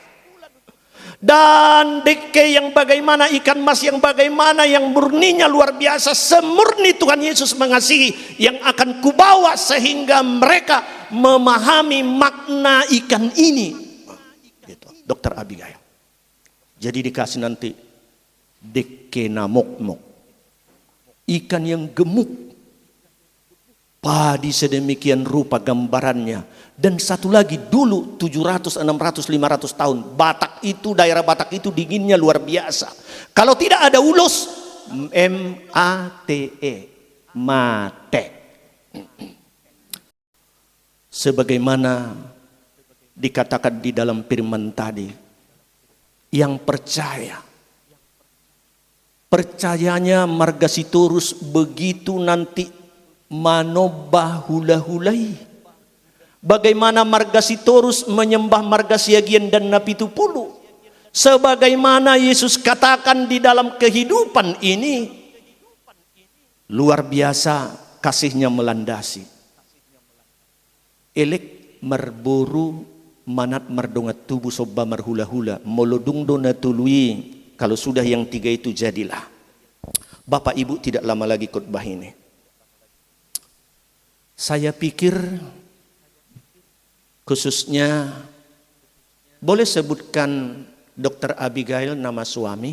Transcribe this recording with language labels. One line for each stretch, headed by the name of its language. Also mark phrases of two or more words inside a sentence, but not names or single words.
Indonesian: Dan deke yang bagaimana, ikan mas yang bagaimana, yang murninya luar biasa, semurni Tuhan Yesus mengasihi, yang akan kubawa sehingga mereka memahami makna ikan ini. Gitu, Dokter Abigail. Jadi dikasih nanti
Batak Toba: deke namok-mok,
Indonesian: ikan yang gemuk, padi sedemikian rupa gambarannya. Dan satu lagi, dulu 700, 600, 500 tahun Batak itu, daerah Batak itu dinginnya luar biasa. Kalau tidak ada ulos, M-A-T-E, mate. Sebagaimana dikatakan di dalam firman tadi, yang percayanya Marga Sitorus begitu nanti
Batak Toba: manobah hula-hulai.
Indonesian: Bagaimana Marga Sitorus menyembah Marga Siagian dan Napitupulu. Sebagaimana Yesus katakan di dalam kehidupan ini, luar biasa kasihnya melandasi.
Batak Toba: Elek merburu manat mardongat tubuh soba marhula-hula, molodung dona tului.
Indonesian: Kalau sudah yang tiga itu jadilah. Bapak Ibu, tidak lama lagi khotbah ini. Saya pikir khususnya boleh sebutkan Dokter Abigail nama suami?